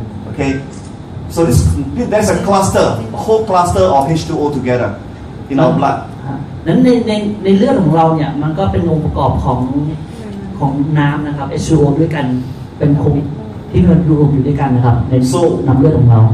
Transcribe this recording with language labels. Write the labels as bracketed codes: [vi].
[en] Okay. So there's a cluster, a whole cluster of H2O together in our blood. [th] นั้นในเลือดของเราเนี่ยมันก็เป็นองค์ประกอบของน้ำนะครับ H2O ด้วยกันเป็นโครงที่มันรวมอยู่ด้วยกันนะครับในน้ำเลือดของเรา